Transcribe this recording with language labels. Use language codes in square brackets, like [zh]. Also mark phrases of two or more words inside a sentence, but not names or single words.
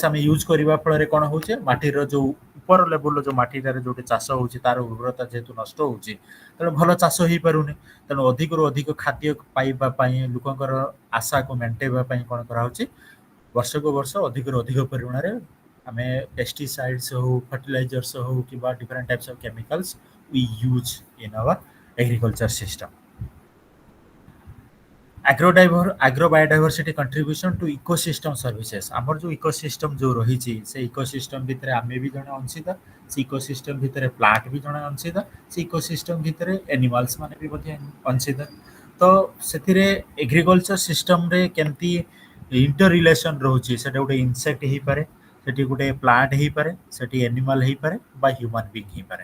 [or] ଆମେ ୟୁଜ୍ କରିବା ଫଳରେ କ'ଣ ହଉଛି, ମାଟିର ଯୋଉ ଉପର ଲେବୁଲର ଯୋଉ ମାଟିଟାରେ ଯୋଉଠି ଚାଷ ହଉଛି ତାର ଉର୍ବରତା ଯେହେତୁ ନଷ୍ଟ ହଉଛି, ତେଣୁ ଭଲ ଚାଷ ହେଇପାରୁନି, ତେଣୁ ଅଧିକରୁ ଅଧିକ ଖାଦ୍ୟ ପାଇବା ପାଇଁ ଲୋକଙ୍କର ଆଶାକୁ ମେଣ୍ଟେଇବା ପାଇଁ କ'ଣ କରାହଉଛି, ବର୍ଷକୁ ବର୍ଷ ଅଧିକରୁ ଅଧିକ ପରିମାଣରେ ଆମେ ପେଷ୍ଟିସାଇଡ୍ସ ହଉ, ଫର୍ଟିଲାଇଜର୍ସ ହଉ କିମ୍ବା [en] different types of chemicals we use in our agriculture system. Agrobiodiversity contribution to ecosystem services. [or] ଆମର ଯୋଉ ଇକୋସିଷ୍ଟମ ଯୋଉ ରହିଛି ସେ ଇକୋସିଷ୍ଟମ ଭିତରେ ଆମେ ବି ଜଣେ ଅଂଶୀଦାର, ସେ ଇକୋସିଷ୍ଟମ ଭିତରେ ପ୍ଲାଣ୍ଟ ବି ଜଣେ ଅଂଶୀଦାର, ସେ ଇକୋସିଷ୍ଟମ ଭିତରେ ଏନିମାଲ୍ସ ମାନେ ବି ମଧ୍ୟ ଅଂଶୀଦାର। ତ ସେଥିରେ [en] agriculture system [or] କେମିତି [en] inter relation [or] ରହୁଛି, ସେଟା ଗୋଟେ ଇନସେକ୍ଟ ହେଇପାରେ, ସେଠି ଗୋଟେ ପ୍ଲାଣ୍ଟ ହେଇପାରେ, ସେଠି ଏନିମାଲ ହେଇପାରେ ବା [en] human being [or] ହେଇପାରେ।